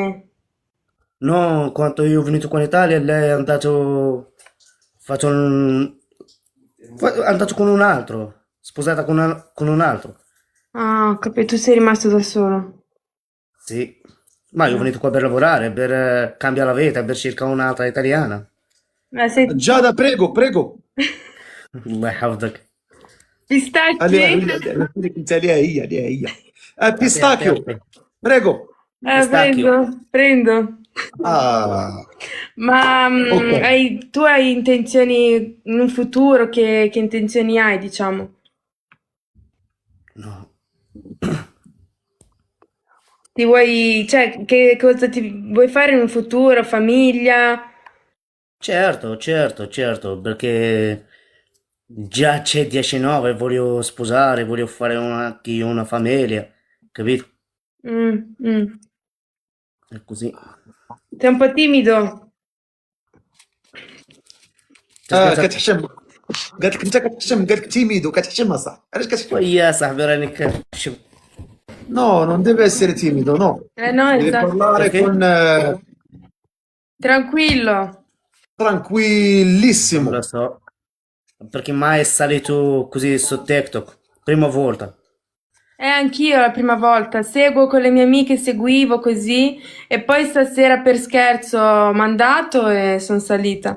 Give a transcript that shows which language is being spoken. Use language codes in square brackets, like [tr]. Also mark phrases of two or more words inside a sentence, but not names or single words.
[it] No, quando io ho venuto qua in Italia, lei è andato, è andato con un altro, sposata con un altro. Ah, ho capito, tu sei rimasto da solo. Sì, ma io ho venuto qua per lavorare, per cambiare la vita, per cercare un'altra italiana. Sei... [ar] جادة بريغو. الله يحفظك. [it] Pistacchi? [ar] قلت عليها هي [it] Aspetta, بيستاكيو aspetta. بريغو Pistacchio. Prendo. اه Ma [ar] اوكي [it] tu hai intenzioni in un futuro, che intenzioni hai, diciamo? No. Cioè, che cosa ti vuoi fare in un futuro? Famiglia? Certo, perché già c'è 19, voglio sposare, voglio fare anche una famiglia, capito? Mm. È così. Sei un po' timido? Scusa, [ar] كتحشم قالت لك انت كتحشم قالت لك تيميد وكتحشمها صح علاش كتحشم يا صاحبي راني كنشوف. [it] no non deve essere timido no No, deve esatto. parlare Perché? con Tranquillo. Non lo tranquillissimo so. Perché mai è salito così su TikTok? Prima volta. Anch'io la prima volta seguo con le mie amiche, seguivo così e poi stasera per scherzo ho mandato e sono salita.